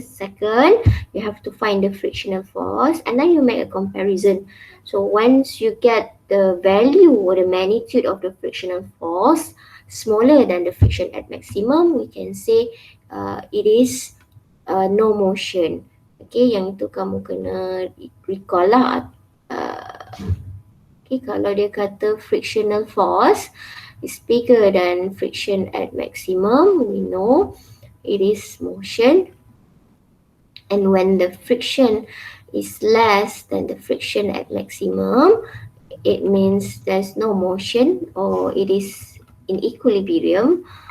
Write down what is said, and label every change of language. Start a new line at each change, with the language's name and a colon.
English: Second, you have to find the frictional force, and then you make a comparison. So once you get the value or the magnitude of the frictional force smaller than the friction at maximum, we can say it is no motion.
Malay: Okay, yang itu kamu kena recall lah.
English: Okay,
Malay: kalau dia kata
English: frictional force is bigger than friction at maximum, we know it is motion. And when the friction is less than the friction at maximum, it means there's no motion or it is in equilibrium.